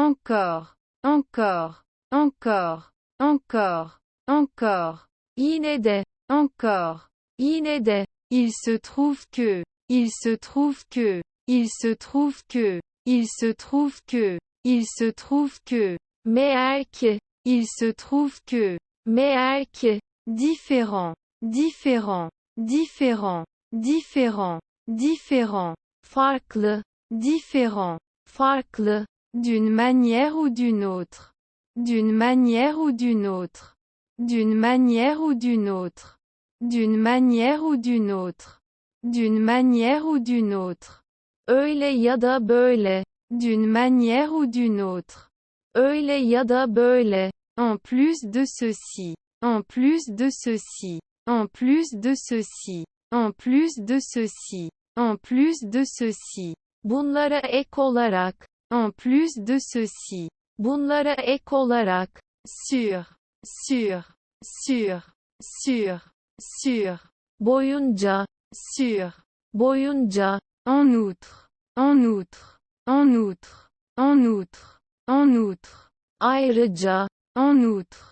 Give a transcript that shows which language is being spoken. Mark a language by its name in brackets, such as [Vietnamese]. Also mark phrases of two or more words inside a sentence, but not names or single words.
[French] encore, encore, encore, encore, encore, [Turkish] yine de, [French] encore, [Turkish] yine de, [French] il se trouve que, il se trouve que, il se trouve que, il se trouve que, il se trouve que, [Turkish] meğer ki, [French] il se trouve que, [Turkish] meğer ki, [French] différent, différent, différent, différent, différent, [Turkish] farklı, [French] différent, [Turkish] farklı, [French] d'une manière ou d'une autre, d'une manière ou d'une autre, d'une manière ou d'une autre, d'une manière ou d'une autre, d'une manière ou d'une autre, [Turkish] öyle ya da böyle, [French] d'une manière ou d'une autre, [Turkish] öyle ya da böyle, [French] en plus de ceci, en plus de ceci, en plus de ceci, en plus de ceci, en plus de ceci, [Turkish] bunlara ek olarak, [French] en plus de ceci, [Turkish] bunlara ek olarak, [French] sur, sur, sur, sur, sur, [Turkish] boyunca, [French] sur, [Turkish] boyunca, [French] en outre, en outre, en outre, en outre, en outre, [Turkish] ayrıca, [French] en outre,